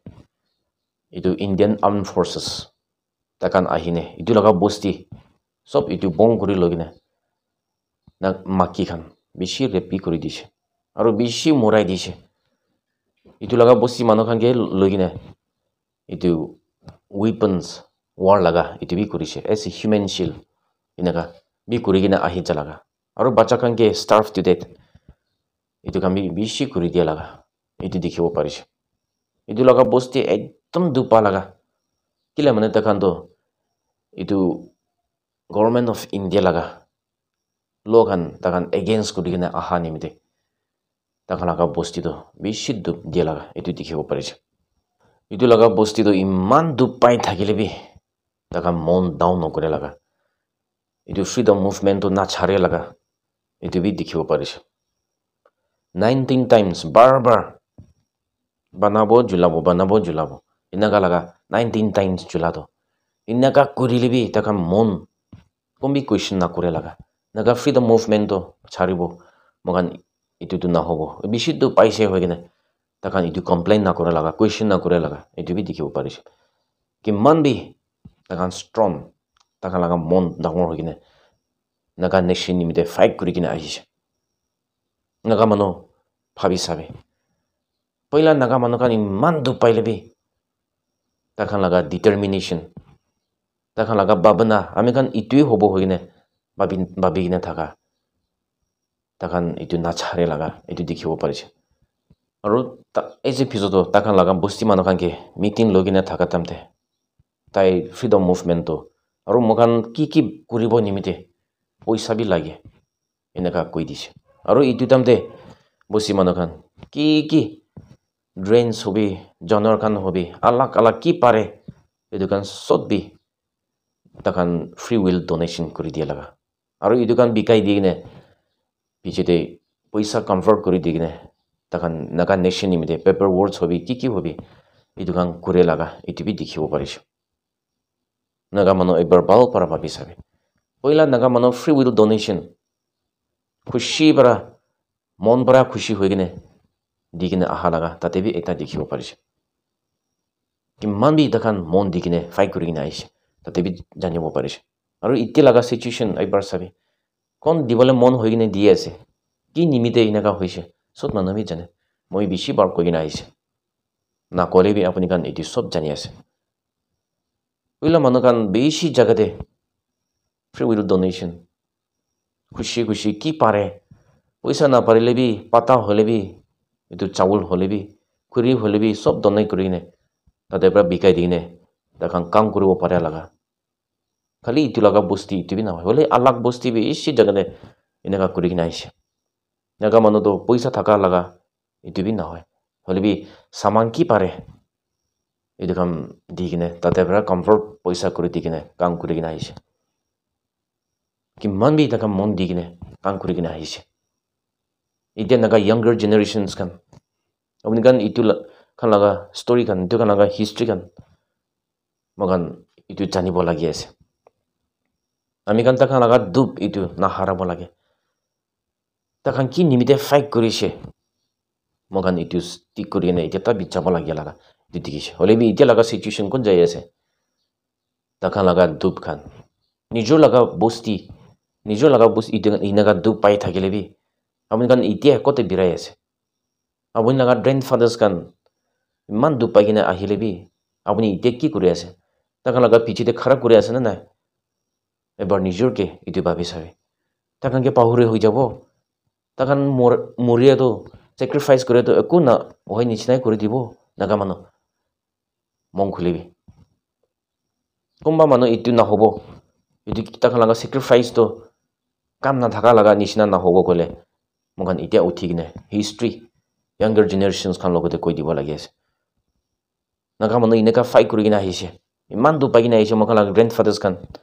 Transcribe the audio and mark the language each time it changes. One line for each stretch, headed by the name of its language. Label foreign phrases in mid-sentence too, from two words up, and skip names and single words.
Naga Pidgin: itu Indian Armed Forces takkan ahine itu laga bosti sob itu bong kuri logine na maki khan bishi repi kuri dise aru bishi morai dise itu laga bosti manu khan ke logine itu weapons war laga itu bi kurise
English: as a human shield
Naga Pidgin: inaka bi kuri gina ahi jalaga aru bacha khan ke
English: starve to death
Naga Pidgin: itu kan bi bishi kuri dia laga itu dikhibo parise itu laga bosti ekdom dupa laga kila mane takhan to itu government of India laga logan takhan against kurigine aha nimite takhan laga bosti to bishi dup dia laga itu dikhibo parise itu laga bosti to iman dup pai thakile bi takhan mon down nokore laga itu
English: freedom movement
Naga Pidgin: to na chhare laga itu bi dikhibo parise 19 times bar banabo julabo inaka laga 19 times julado inaka kurile bi takhan mon kombi question na kore laga naga freedom movement to chharibo mogan itu tu na hobo bishi tu paise hoigine takhan itu complain na kore laga question na kore laga itu bi dikhibo parise kiman bi takhan strong takhan laga mon dangor hoigine naga nation nimite fight kurigine ahise naga mano bhabi sabe Poila naga manu kan iman dup paile bi takhan laga determination takhan laga babana ami kan itui hobo hoine babi gina thaka takhan itu nachare laga itu dikhibo parise aru ese episode takhan laga bosti manu kan ke meeting logina thaka tamte tai freedom movement to aru mokan ki kuribo nimite poisa bi lage enaka koi dise aru itu tamte bosti manu kan ki drains hobi janwar kan hobi alak ki pare itu kan sot bi takhan
English: free will donation
Naga Pidgin: kuri dia laga aru itu kan bikai digine pichete poisa convert kuri digine takhan naga nation nimite
English: paper words
Naga Pidgin: hobi ki hobi itu kan kure laga itu bi dikhibo parise naga mano ekbar bal para babi sabe poila naga mano
English: free will donation
Naga Pidgin: khushi bara mon bara khushi hoigine digine aha laga tate bi eta dikhibo parise kimman bi takhan mon digine fight kurigine aise tate bi janibo parise aru itti laga situation ekbar sabe kon dibole mon hoigine di ase ki nimite inaka hoise sot manu bi jane moi bishi bar koigine aise na kole bi apuni kan iti sob jani ase oila manu kan bishi jagate
English: free will donation
Naga Pidgin: khushi ki pare poisa na parile bi pata hole bi itu chawul hole bi khuri hole bi sob donai kurine tate pra bikai dine takhan kam kuribo pare laga khali itu laga bosti itu bi na hole alag bosti bi ishi jagate inaka kurigina aise naga manu to poisa thaka laga itu bi na hoy hole bi saman ki pare itu kam digine tate pra comfort poisa kuri digine kam kurigina aise kimman bi takam mon digine kam kurigina aise ite naga
English: younger generations
Naga Pidgin: kan apni kan itu kan laga story kan itu kan laga history kan magan itu janibo lagi ase ami kan takhan laga dup itu na harabo lage takhan ki nimite fight kurise magan itu stick kurine ite ta bichabo lagi laga itu dikise hole bi ite laga situation kon jai ase takhan laga dup kan nijor laga bosti itu inaga dup pai thakile bi apni kan ite kote birai ase apuni laga grandfathers kan iman dup pai kina ahile bi apuni ite ki kuri ase takhan laga pichite khara kuri ase na nai ebar nijor ke itu babi sabe takhan ke pahure hoi jabo takhan moria to sacrifice kore to eku na hoi nichinai kuri dibo naga manu mong khulibi komba manu itu na hobo itu takhan laga sacrifice to kam na thaka laga nichina na hobo kole mogan ite uthigine history
English: younger generations
Naga Pidgin: kan logote koi dibo lagi ase naga manu ineka fight kurigina hise iman du pagina hise mogan laga grandfathers kan